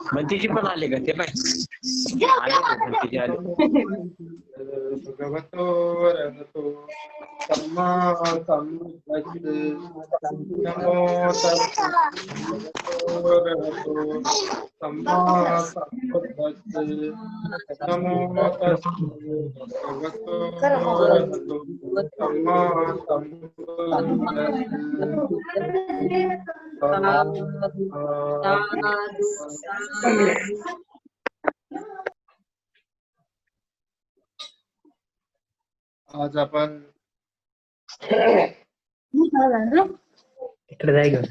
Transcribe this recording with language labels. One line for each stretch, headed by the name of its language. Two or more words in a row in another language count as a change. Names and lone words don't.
Marathi: म्हणतीची पण आले का ते नाही आले का म्हणतीचे आले
Pali: भगवतो वरहतो सम्मा सम्बुद्धस्स नमो तस्मै भगवतो वरहतो सम्मा सम्बुद्धस्स नमो तस्मै भगवतो वरहतो सम्मा सम्बुद्धस्स
Marathi: आज आपण इकडे जाय घेऊन